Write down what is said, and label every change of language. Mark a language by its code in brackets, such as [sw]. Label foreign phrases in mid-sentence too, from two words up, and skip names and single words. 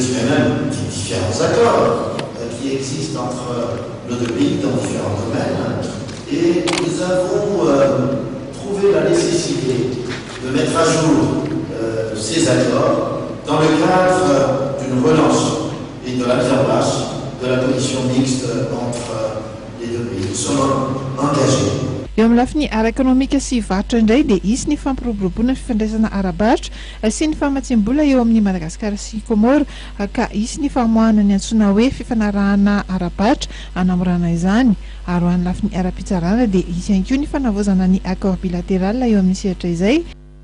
[fr] dirais même différents accords qui existent entre nos deux pays dans différents domaines, et nous avons trouvé la nécessité de mettre à jour ces accords dans le cadre d'une relance et de la mise en place de la commission mixte entre les deux pays. Nous sommes engagés. [mg] Eo amin'ny lafiny ara-ekonomika sy varotra indray dia isy ny fampiroboroboana fifandraisana ara-barotra sy ny famatsiam-bola eo amin'ny Madagasikara sy Komoro ka isy ny famoahana ny antsoina hoe fifanarahana ara-barotra hanamorana izany. Ary ho an'ny lafiny ara-pitsarana dia isy ihany koa ny fanavaozana ny [fr] accord bilatéral [mg] eo amin'ny sehatra izay.